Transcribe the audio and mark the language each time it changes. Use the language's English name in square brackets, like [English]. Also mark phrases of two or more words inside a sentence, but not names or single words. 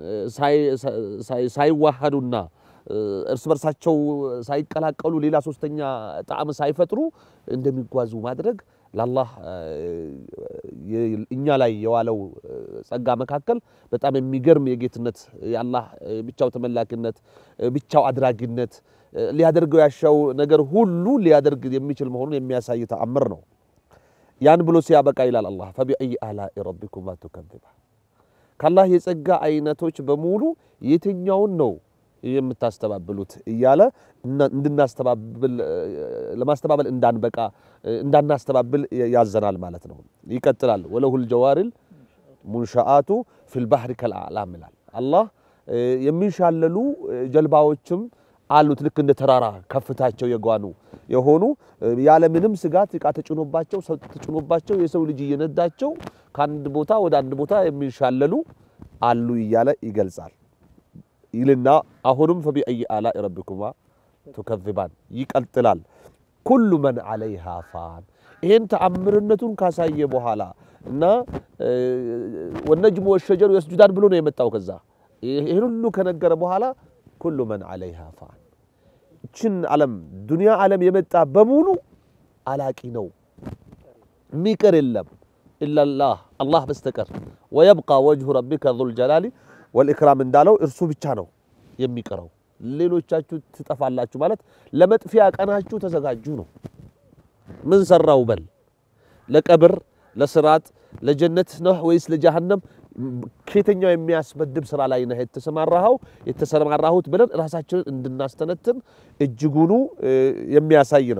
[Amharic] ሳይዋሃዱና እርስ በርሳቸው ሳይቀላቀሉ ሌላ ሶስተኛ ጣዕም ሳይፈጥሩ እንደሚጓዙ ማድረግ ለአላህ እኛ ላይ የዋለው ጸጋ መካከል በጣም የሚገርም የጌትነት ያላህ ብቻው ተመላክነት ብቻው አድራጊነት ሊያደርገው ያሻው ነገር ሁሉ ሊያደርግ የሚችል መሆኑን የሚያሳይ ተአምር ነው ያን ብሎ ሲያበቃ ይላል አላህ [Arabic] فبأي آلاء ربكما تكذبان [Amharic] ከአላህ የጸጋ አይነቶች በሙሉ የትኛውን ነው የምታስተባብሉት እያለ እንድናስተባብል ለማስተባበል እንዳንበቃ እንዳናስተባብል ያዘናል ማለት ነው ይቀጥላል [Arabic] وله الجوار المنشآت في البحر كالأعلام [Amharic] ይላል አላህ የሚሻለሉ ጀልባዎችም አሉት ልክ እንደ ተራራ ከፍታቸው የጓኑ የሆኑ ያለ ምንም ስጋት ዕቃ ተጭኖባቸው ሰው ተጭኖባቸው የሰው ልጅ እየነዳቸው ካንድ ቦታ ወደ አንድ ቦታ የሚሻለሉ አሉ ይያለ ይገልጻል ይልና አሁንም [Arabic] فبأي آلاء ربكما تكذبان [Amharic] ይቀጥላል [Arabic] كل من عليها فان [Amharic] ይሄን ተአምርነቱን ካሳየ በኋላ እና [Arabic] والنجم والشجر يسجدان [Amharic] ብሎ ነው የመጣው ከዛ ይሄን ሁሉ ከነገረ በኋላ [Arabic] كل من عليها فان [Amharic] ችን ዓለም ዱንያ ዓለም የመጣ በሙሉ አላቂ ነው ሚቀር የለም [Arabic] إلا الله [Amharic] በስተቀር [Arabic] ويبقى وجه ربك ذو الجلال والإكرام [Amharic] እንዳለው እርሱ ብቻ ነው የሚቀረው ሌሎቻችሁ ትጠፋላችሁ ማለት ለመጥፊያ ቀናችሁ ተዘጋጁ ነው ምን ሰራው በል ለቀብር ለስራት ለጀነት ነው ወይስ ለጀሃነም ከየትኛው የሚያስበድብ ስራ ላይ ነው የተሰማራሁት ብለን ራሳችንን እንድናስተነትን እጅጉኑ የሚያሳይ ነው